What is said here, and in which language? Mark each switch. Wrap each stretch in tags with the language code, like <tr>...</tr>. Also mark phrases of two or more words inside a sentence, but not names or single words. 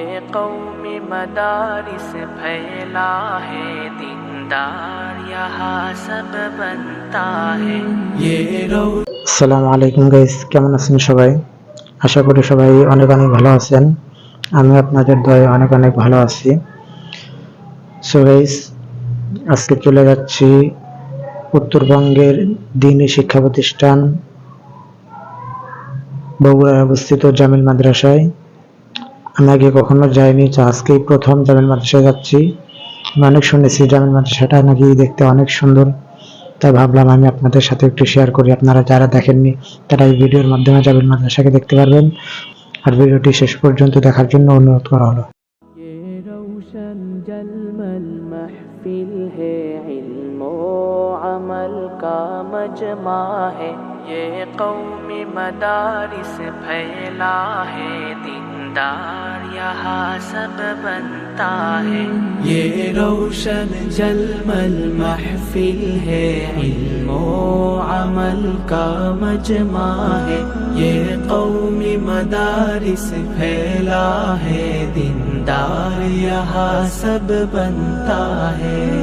<ur>قوم مدارس پھیلا ہے دیندار یہاں سب بنتا ہے</ur> <ar>السلام عليكم</ar> <bn>গাইস, কেমন আছেন সবাই? আশা করি সবাই অনেক অনেক ভালো আছেন। আমি আপনাদের দয়ায় অনেক অনেক ভালো আছি।</bn> <en>so guys,</en> <bn>আজকে চলে যাচ্ছি উত্তরবঙ্গের দ্বীনি শিক্ষা প্রতিষ্ঠান বগুড়ায় অবস্থিত জামিল মাদ্রাসায়। আমি আগে কখনো যাইনি, তো আজকেই প্রথম জামিল মাদ্রাসায় যাচ্ছি। আমি অনেক শুনেছি জামিল মাদ্রাসাটা নাকি দেখতে অনেক সুন্দর, তাই ভাবলাম আমি আপনাদের সাথে একটু শেয়ার করি। আপনারা যারা দেখেননি তারা এই ভিডিওর মাধ্যমে জামিল মাদ্রাসাকে দেখতে পারবেন, আর ভিডিওটি শেষ পর্যন্ত দেখার জন্য অনুরোধ করা হলো।</bn> <ur>یہ روشن جلمل محفل ہے علم و عمل کا مجمع ہے یہ قوم مدارس پھیلا ہے دیندار یہاں سب بنتا ہے یہ روشن جلمل محفل ہے علم و عمل کا مجمع ہے یہ قوم مدارس پھیلا ہے دیندار یہاں سب بنتا ہے</ur>